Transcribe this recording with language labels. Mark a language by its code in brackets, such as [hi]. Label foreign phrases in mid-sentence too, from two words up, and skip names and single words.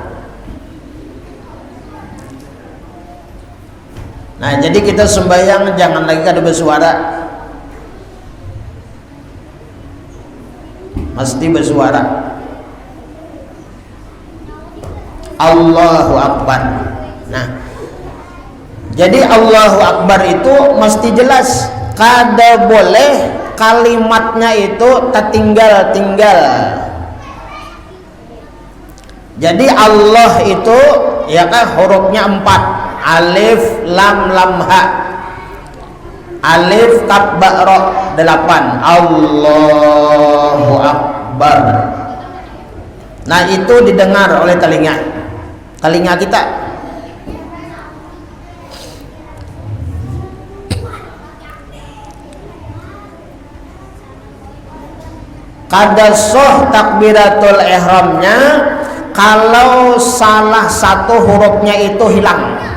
[bjn] Nah jadi kita sembahyang jangan lagi kada bersuara, mesti bersuara. [ar] Allahu Akbar. [bjn] Nah jadi [ar] Allahu Akbar [bjn] itu mesti jelas, kada boleh kalimatnya itu tertinggal-tinggal. Jadi Allah itu ya kan hurufnya 4, [ar] alif lam lam ha, alif kaf ba ra 8, Allahu Akbar. [id] Nah, itu didengar oleh telinga kita. [bjn] Kada sah [ar] takbiratul ihramnya [bjn] kalau salah satu hurufnya itu hilang.